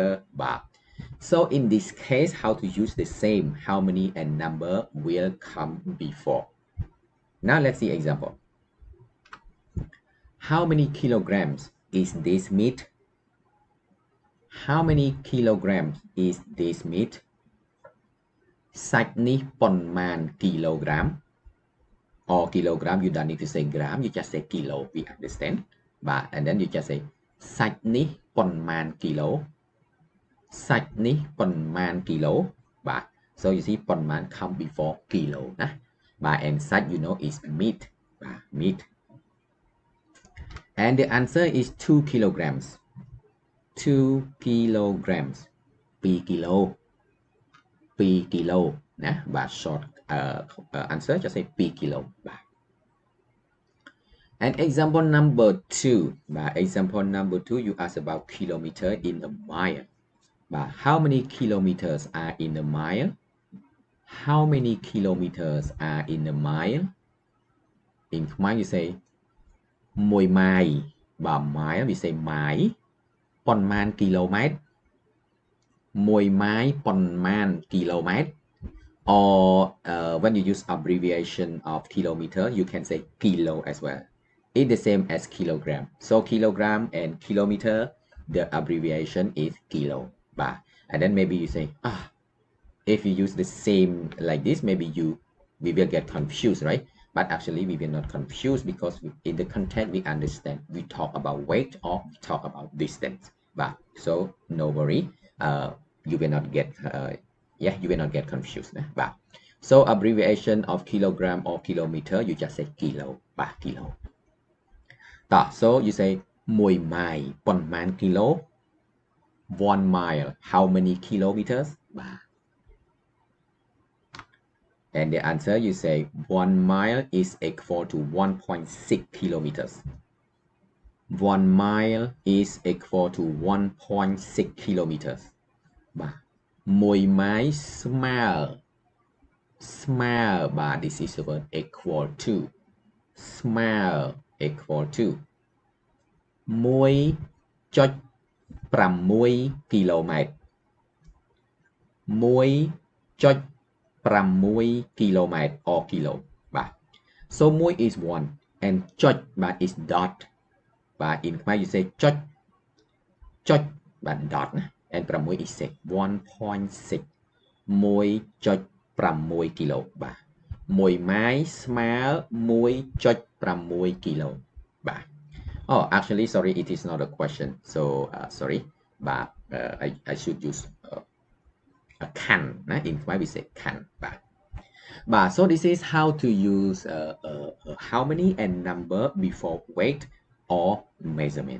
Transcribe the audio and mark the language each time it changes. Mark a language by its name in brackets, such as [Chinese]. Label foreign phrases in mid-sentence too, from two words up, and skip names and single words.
[English] So in this case, how to use the same how many and number will come before. Now let's see example. How many kilograms is this meat? How many kilograms is this meat? [Khmer] សាច់នេះប៉ុន្មានគីឡូក្រាម [English] or kilogram, you don't need to say gram, you just say kilo, we understand. And then you just say [Khmer] សាច់នេះប៉ុន្មានគីឡូ សាច់នេះប៉ុន្មានគីឡូ [English] so you see ប៉ុន្មាន come before kilo ណា and សាច់ you know is meat. Meat. And the answer is 2 kilograms. 2 kilograms. 2 kilo. 2 kilo ណា short answer just say 2 kilo. And example number 2. Example number 2, you ask about kilometer in a mile. How many kilometers are in a mile? How many kilometers are in a mile? In Khmer you say 1 mile. Mile we say [Khmer] ម៉ាយ ប៉ុន្មានគីឡូម៉ែត្រមួយម៉ាយប៉ុន្មាន [English] kilometer, or when you use abbreviation of kilometer, you can say kilo as well. It's the same as kilogram. So kilogram and kilometer, the abbreviation is kilo. And then maybe you say, if you use the same like this, maybe we will get confused, right? But actually we will not confuse, because in the content we understand we talk about weight or we talk about distance. So no worry, you will not get you will not get confused. So abbreviation of kilogram or kilometer, you just say kilo. Kilo. So you say [Khmer] មួយម៉ាយប៉ុន្មាន [English] kilo, 1 mile how many kilometers. And the answer, you say 1 mile is equal to 1.6 kilometers. 1 mile is equal to 1.6 kilometers. [Khmer] មួយម៉ាយស្មើ [English] this is the word equal to. ស្មើ equal to 1.6 kilometer. 1.6 kilometer or kilo. So 1 is 1 and ចុច is dot. In Khmer you say ចុច dot, and 6 is 6. 1.6 1.6 kilo. [Khmer] មួយម៉ាយស្មើ 1.6 kilo. [English] Oh, actually, sorry, it is not a question. So sorry, but I should use a can. In Khmer we say can. So this is how to use how many and number before weight or measurement.